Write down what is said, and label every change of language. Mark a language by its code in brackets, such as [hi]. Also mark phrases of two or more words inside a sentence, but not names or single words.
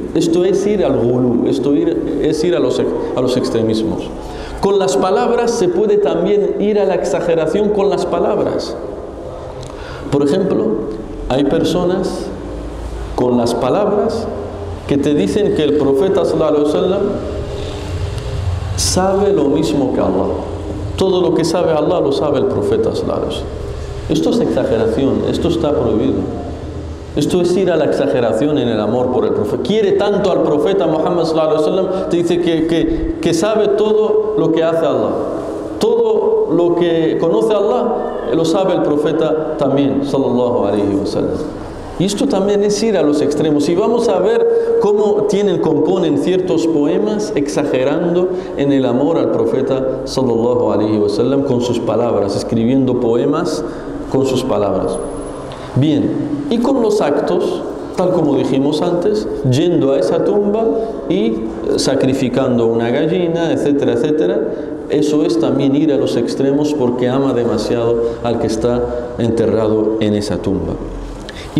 [es] Esto es ir al ghulu, es ir a los extremismos. Con las palabras se puede también ir a la exageración con las palabras. Por ejemplo, hay personas con las palabras que te dicen que el profeta [ar] صلى الله عليه وسلم [es] sabe lo mismo que Allah. Todo lo que sabe Allah lo sabe el profeta [ar] صلى الله عليه وسلم. [es] Esto es exageración, esto está prohibido. Esto es ir a la exageración en el amor por el profeta. Quiere tanto al profeta Muhammad [ar] صلى الله عليه وسلم, [es] te dice que sabe todo lo que hace Allah. Todo lo que conoce Allah lo sabe el profeta también [ar] صلى الله عليه وسلم. [es] Y esto también es ir a los extremos. Y vamos a ver cómo componen ciertos poemas exagerando en el amor al profeta [ar] صلى الله عليه وسلم [es] con sus palabras, escribiendo poemas con sus palabras. Bien, y con los actos, tal como dijimos antes, yendo a esa tumba y sacrificando una gallina, etcétera, etcétera. Eso es también ir a los extremos porque ama demasiado al que está enterrado en esa tumba.